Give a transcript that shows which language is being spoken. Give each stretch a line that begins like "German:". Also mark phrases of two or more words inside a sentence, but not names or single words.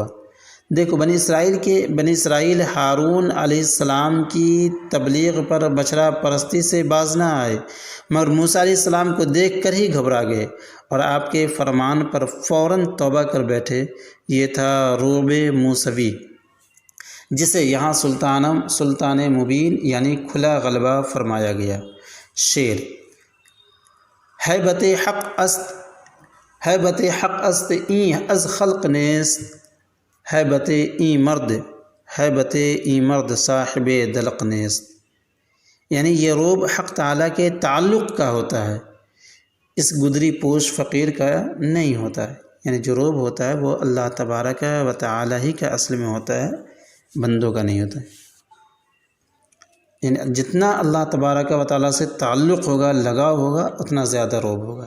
Urdu: دیکھو، بنی اسرائیل ہارون علیہ السلام کی تبلیغ پر بچھڑا پرستی سے باز نہ آئے، مگر موسیٰ علیہ السلام کو دیکھ کر ہی گھبرا گئے اور آپ کے فرمان پر فوراً توبہ کر بیٹھے۔ یہ تھا رعب موسوی، جسے یہاں سلطان مبین یعنی کھلا غلبہ فرمایا گیا۔ شعر،
Persian: ہیبت حق است این از خلق نیست، ہیبت این مرد صاحب دلق نیست،
Urdu: یعنی یہ رعب حق تعالیٰ کے تعلق کا ہوتا ہے، اس گدری پوش فقیر کا نہیں ہوتا ہے، یعنی جو رعب ہوتا ہے وہ اللہ تبارک و تعالیٰ ہی کا اصل میں ہوتا ہے، بندوں کا نہیں ہوتا ہے۔ یعنی جتنا اللہ تبارک و تعالیٰ سے تعلق ہوگا، لگاؤ ہوگا، اتنا زیادہ رعب ہوگا۔